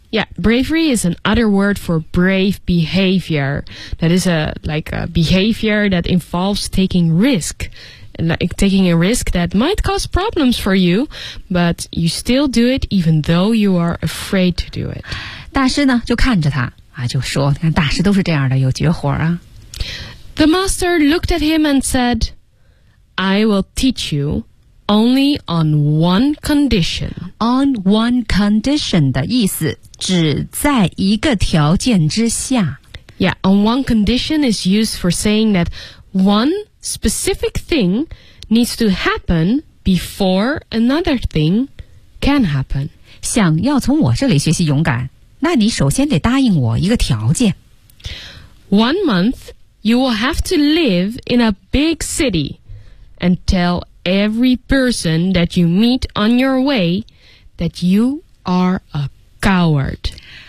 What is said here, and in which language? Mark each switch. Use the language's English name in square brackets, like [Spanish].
[English] Yeah, bravery is another word for brave behavior. That is a, like a behavior that involves taking risk. Like taking a risk that might cause problems for you, but you still do it even though you are afraid to do it. [Chinese] 大师呢就看着他啊，就说你看大师都是这样的有绝活啊。 [English] The master looked at him and said, "I will teach you. Only on one condition. On one condition [Chinese] 的意思只在一个条件之下。 [English] Yeah, on one condition is used for saying that one specific thing needs to happen before another thing can happen. [Chinese] 想要从我这里学习勇敢，那你首先得答应我一个条件。 [English] One month, you will have to live in a big city and tell every person that you meet on your way that you are a coward.